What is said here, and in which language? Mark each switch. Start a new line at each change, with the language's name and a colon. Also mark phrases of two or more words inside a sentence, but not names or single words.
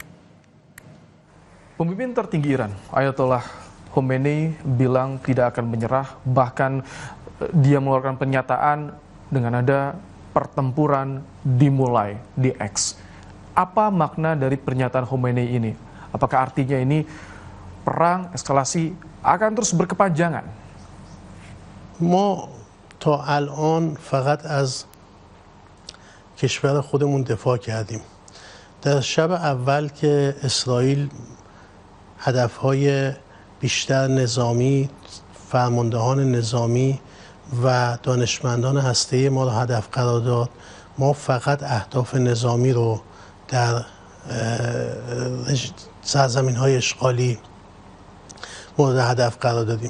Indonesian: Pemimpin tertinggi Iran Ayatollah Khamenei bilang tidak akan menyerah, bahkan dia mengeluarkan pernyataan dengan ada pertempuran dimulai di X. Apa makna dari pernyataan Khamenei ini? Apakah artinya ini perang, eskalasi akan terus berkepanjangan?
Persian: ما تا الان فقط از کشور خودمون دفاع کردیم. در شب اول که اسرائیل هدفهای بیشتر نظامی، فرماندهان نظامی و دانشمندان هسته‌ای ما رو هدف قرار داد، ما فقط اهداف نظامی رو در سرزمین‌های اشغالی مورد هدف قرار دادیم.